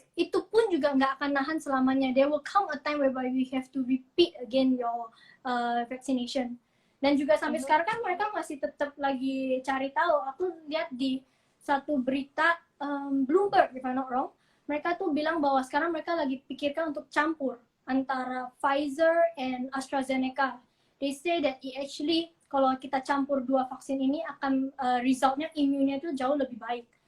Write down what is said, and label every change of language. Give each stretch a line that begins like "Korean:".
Indonesian: itu pun juga nggak akan nahan selamanya.
English: There will come a time whereby we have to repeat again your vaccination.
Indonesian: Dan juga sampai sekarang kan mereka masih tetap lagi cari tahu. Aku lihat di satu berita Bloomberg,
English: if I'm not wrong,
Indonesian: mereka tuh bilang bahwa sekarang mereka lagi pikirkan untuk campur antara Pfizer and AstraZeneca.
English: They say that it actually
Indonesian: kalau kita campur dua vaksin ini akan resultnya imunnya itu jauh lebih baik.